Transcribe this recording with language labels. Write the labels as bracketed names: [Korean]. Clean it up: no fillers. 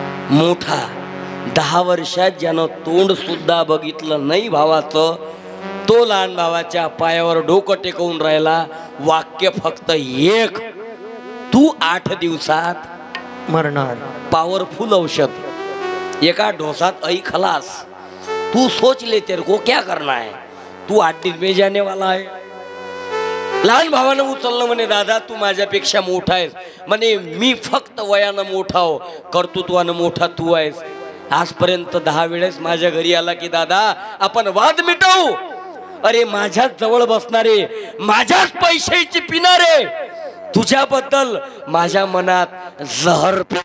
[Marathi] मोठा 10 वर्षात ज्यानं तोंड सुद्धा बघितलं नाही भावाचं, तो लहान भावाच्या पायावर डोकं टेकवून राहिला. वाक्य फक्त एक, तू 8 दिवसात मरणार. पॉवरफुल औषध, एका ढोसात आई खलास. [Hindi] तू सोच ले तेरे को क्या करना है, तू 8 दिन में जाने वाला है. [Marathi] लहान भावानं उचललं. म्हणे, दादा तू माझ्यापेक्षा मोठा आहेस. म्हणे, मी फक्त वयानं मोठा हो, कर्तृत्वानं मोठा तू आहेस. आजपर्यंत 10 वेळेस माझ्या घरी आला की दादा आपण वाद मिटवू. अरे माझ्याच जवळ बसणारे, माझ्याच पैशाची पिणारे, तुझ्याबद्दल माझ्या मनात जहर.